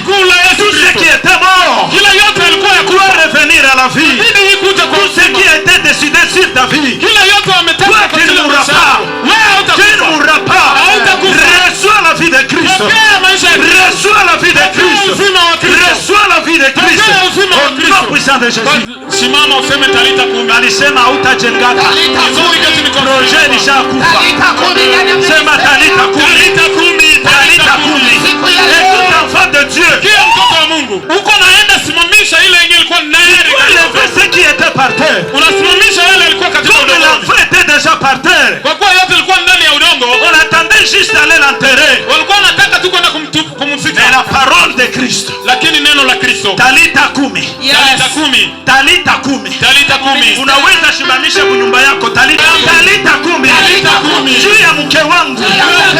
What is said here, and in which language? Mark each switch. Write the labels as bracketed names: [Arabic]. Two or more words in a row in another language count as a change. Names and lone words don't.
[French] Tout ce qui était mort doit revenir à la vie. Tout ce qui a été décidé sur ta vie, toi tu ne mourras pas. Tu ne mourras pas. Reçois la vie de Christ. Reçois la vie de Christ. Reçois la vie de Christ. Au nom puissant de Jésus. [Swahili] Alisema hautajengana. Projet lishakufa. Sema [Aramaic] Talita kumi. Talita kumi. [French] Écoute enfant de Dieu. [Swahili] Uko naenda simamisha ile yenye ilikuwa ndani. [French] Ce qui était par terre. [Swahili] Unasimamisha yale ilikuwa katika udongo. [French] L'enfant était déjà par terre. [Swahili] Kwa kuwa yote ilikuwa ndani ya udongo. [French] On attendait juste d'aller l'enterrer. [Swahili] Walikuwa wanataka tu kwenda kumzika. [French] Mais la parole de Christ. [Swahili] Lakini neno la Kristo. [Aramaic] Talita kumi. Talita kumi. Talita kumi. Talita kumi. [Swahili] Unaweza simamisha nyumba yako. [Aramaic] Talita kumi. Talita kumi. [Swahili] Juu ya mke wangu.